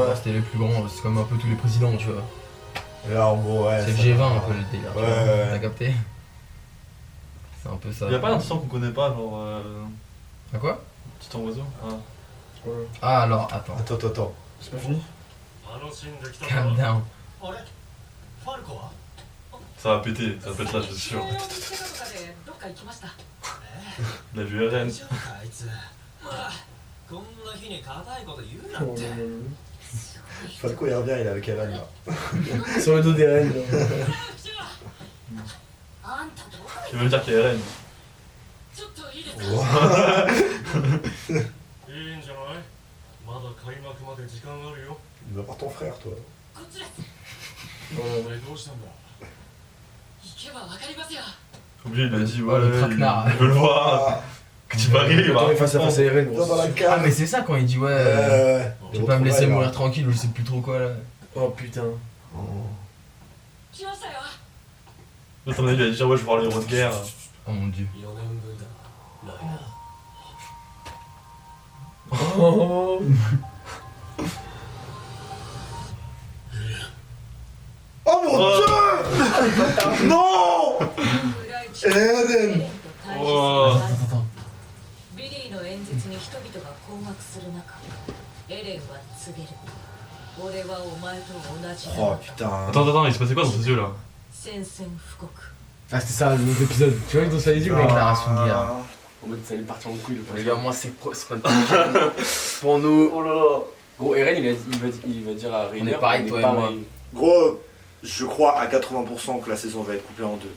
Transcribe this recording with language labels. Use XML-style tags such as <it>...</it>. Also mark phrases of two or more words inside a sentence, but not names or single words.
<fr>Ouais. C'était le plus grand, c'est comme un peu tous les présidents, tu vois. Et là, en gros, ouais. C'est le ça G20 va. un peu le délire, tu vois. Ouais. T'as capté? C'est un peu ça. Y'a pas un titan qu'on connaît pas, genre. À quoi? Titan oiseau. Ah, alors, attends. Attends. C'est pas fini?</fr> <ja>楽しんできた</ja> <en>Calm</en> <ja>な</ja> <en>down.</en> <ja>あれファルコは</ja> <fr>Ça va péter là, je suis sûr.</fr> <ja>どっか行きました。</ja> <fr>Il a vu Eren.</fr> <ja>大丈夫かあいつ。こんな日に硬いこと言うなんて。</ja> <fr>Falco il revient, il est avec Eren là. Sur le dos d'Eren.</fr> <ja>あんたどこ</ja> <fr>Il veut me dire qu'il y a Eren.</fr> <ja>ちょっといいですか。いいんじゃないまだ開幕まで時間あるよ</ja> <fr>Il va voir ton frère, toi.</fr> <ja>こっちです。お前どうしたんだ行けばわかりますよ。</ja> <fr>Oublié, il a dit Ouais, le ouais, traquenard. il veut le voir. Que tu vas rire, il va. Attends, face à face à Eren. Dans la Ah, cave. mais c'est ça quand il dit ouais. Tu peux pas me laisser mourir tranquille ou je sais plus trop quoi là. Oh putain.</fr> <ja>来ましたよ。</ja> <fr>À ton avis, il a dit ouais, je veux voir les héros de guerre. Oh mon dieu.</fr> <ja>4 年分だ。ライナー。</ja> <fr>Oh. Oh mon dieu. Non.</fr> <ja>エレン。ビリーの演説に人々が困惑する中、エレンは告げる。俺はお前と同じだ。</ja> <fr>Oh putain. Attends, il se passait quoi dans ses yeux là?</fr> <ja>宣戦布告。</ja> <fr>Ah, c'était ça, l'autre épisode. Tu vois, ils ont ça les yeux, mec. Déclaration de guerre. En mode, ça allait partir en couille. Les gars, moi c'est pas pour nous. Oh là là. Gros, Eren, il va dire à Rainer. On est pareil, toi et moi. Gros, je crois à 80% que la saison va être coupée en deux.</fr>